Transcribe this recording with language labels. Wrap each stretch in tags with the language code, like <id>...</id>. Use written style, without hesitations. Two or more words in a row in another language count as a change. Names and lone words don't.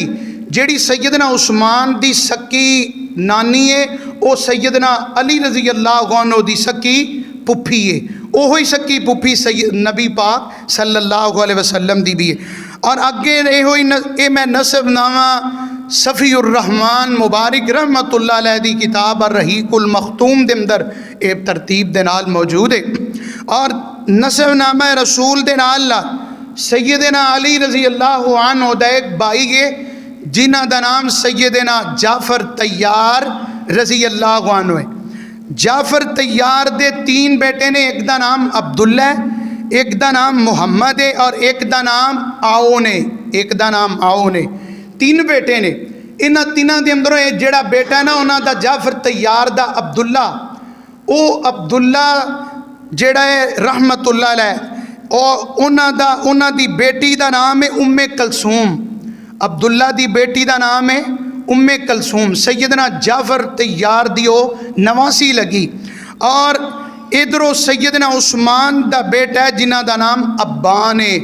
<pa>ਜਿਹੜੀ ਸੱਯਦਨਾ ਉਸਮਾਨ ਦੀ ਸਕੀ ਨਾਨੀ ਹੈ ਉਹ ਸੱਯਦਨਾ ਅਲੀ</pa> <ar>رضي الله عنه</ar> <pa>ਦੀ ਸਕੀ ਫੁੱਫੀ ਹੈ। ਵਹੀ ਸਕੀ ਫੁੱਫੀ ਸੱਯਦ ਨਬੀ ਪਾਕ</pa> <ar>صلى الله عليه وسلم</ar> <pa>ਦੀ ਭੀ ਹੈ। ਔਰ ਅੱਗੇ ਯੇ ਮੈਂ ਨਸਬਨਾਮਾ ਸਫ਼ੀਉਰ ਰਹਿਮਾਨ ਮੁਬਾਰਕ</pa> <ar>رحمة الله عليه</ar> <pa>ਦੀ ਕਿਤਾਬ ਅਰ-ਰਹੀਕੁਲ ਮਖ਼ਤੂਮ ਦੇ ਅੰਦਰ ਯੇ ਤਰਤੀਬ ਦੇ ਨਾਲ ਮੌਜੂਦ ਹੈ। ਔਰ ਨਸਬਨਾਮਾ ਰਸੂਲ ਦੇ ਨਾਲ ਸੱਯਦਨਾ ਅਲੀ</pa> <ar>رضي الله عنه</ar> <pa>ਦਾ ਇੱਕ ਭਾਈ ਹੈ ਜਿਨ੍ਹਾਂ ਦਾ ਨਾਮ ਸੱਯਦਨਾ ਜਾਫ਼ਰ ਤੱਯਾਰ</pa> <ar>رضي الله عنه</ar> <pa>है। ਜਾਫ਼ਰ ਤੱਯਾਰ ਦੇ 3 ਬੇਟੇ ਨੇ, ਇੱਕ ਦਾ ਨਾਮ ਅਬਦੁੱਲਾ ਹੈ, ਇੱਕ ਦਾ ਨਾਮ ਮੁਹੰਮਦ ਹੈ ਔਰ ਇੱਕ ਦਾ ਨਾਮ ਆਓ ਨੇ। ਇੱਕ ਦਾ ਨਾਮ ਆਓ ਨੇ। 3 ਬੇਟੇ ਨੇ। ਇਨ੍ਹਾਂ ਤਿੰਨਾਂ ਦੇ ਅੰਦਰੋਂ ਜਿਹੜਾ ਬੇਟਾ ਨਾ ਉਨ੍ਹਾਂ ਦਾ ਜਾਫ਼ਰ ਤੱਯਾਰ ਦਾ ਅਬਦੁੱਲਾ, ਉਹ ਅਬਦੁੱਲਾ ਜਿਹੜਾ ਹੈ</pa> <ar>رحمة الله عليه,</ar> <pa>ਔਰ ਉਨ੍ਹਾਂ ਦੀ ਬੇਟੀ ਦਾ ਨਾਮ ਹੈ ਉੱਮੇ ਕਲਸੂਮ। ਅਬਦੁੱਲਾ ਦੀ ਬੇਟੀ ਦਾ ਨਾਮ ਹੈ ਉੱਮੇ ਕਲਸੂਮ। ਸੱਯਦਨਾ ਜਾਫ਼ਰ ਤੱਯਾਰ ਦੀ ਓ ਨਵਾਸੀ ਲੱਗੀ। ਔਰ ਇਧਰੋਂ ਸੱਯਦਨਾ ਉਸਮਾਨ ਦਾ ਬੇਟਾ ਹੈ ਜਿਨ੍ਹਾਂ ਦਾ ਨਾਮ ਅੱਬਾਨ ਹੈ।</pa>